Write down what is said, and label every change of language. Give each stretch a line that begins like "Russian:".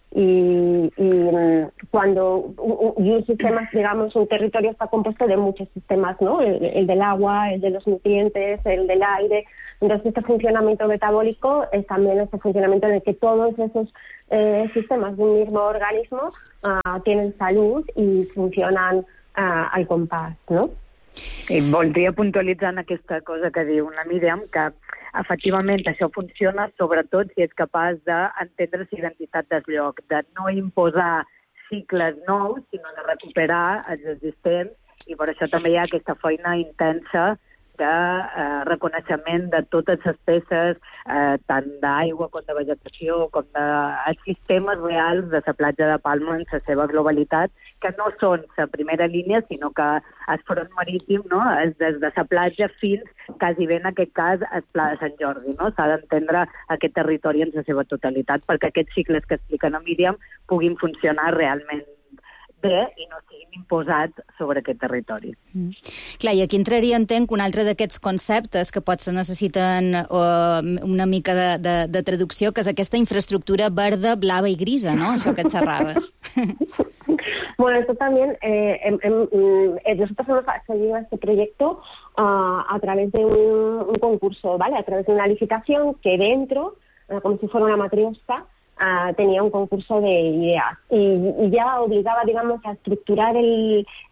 Spanish: y cuando un sistema, digamos, un territorio está compuesto de muchos sistemas, ¿no? El del agua, el de los nutrientes, el del aire. Entonces, este funcionamiento metabólico es también este funcionamiento en el que todos esos sistemas de un mismo organismo tienen salud y funcionan al compás, ¿no?
Catalan: I voldria puntualitzar en aquesta cosa que diu la Míriam, que efectivament això funciona sobretot si és capaç d'entendre la identitat del lloc, de no imposar cicles nous, sinó de recuperar els existents, i per això també hi ha aquesta feina intensa de reconeixement de totes les peces, tant d'aigua com de vegetació, com dels sistemes reals de la platja de Palma en la seva globalitat, que no són la primera línia, sinó que el front marítim, no? És des de la platja fins, quasi bé en aquest cas, el Pla de Sant Jordi. No? S'ha d'entendre aquest territori en la seva totalitat perquè aquests cicles que expliquen a Míriam puguin funcionar realment bé i no siguin imposats sobre aquest territori. Mm. Clar, i aquí entraria, entenc, un altre d'aquests conceptes que potser necessiten una mica de traducció, que és aquesta infraestructura verda, blava i grisa, no? Això que xerraves.
Spanish: Bueno, esto también, nosotros hemos seguido este proyecto a través de un concurso, ¿vale? A través de una licitación que dentro, como si fuera una matriosca, tenía un concurso de ideas y ya obligaba, digamos, a estructurar el